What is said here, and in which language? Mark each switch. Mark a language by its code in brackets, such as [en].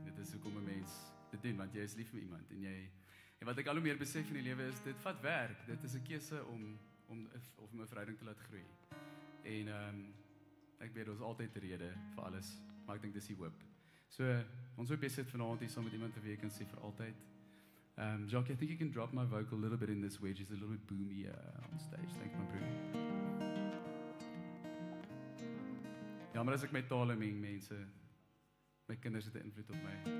[af] Dit is hoekom 'n mens dit doen, want jy is lief vir iemand en wat ek al hoe meer besef in die lewe is, dit vat werk. Dit is 'n keuse om 'n verhouding te laat groei. En ek weet, ons altyd 'n rede vir alles, maar ek dink dis die hoop. So, ons hoop jy sit vanaand hier saam met iemand wie jy kan sê Vir Altyd. [en] Jacques, I think you can drop my vocal a little bit in this wedge. It's a little bit boomy on stage. Thanks, my broer. [af] Ja, maar as ek my tale meng, mense, my kinders het 'n invloed op my.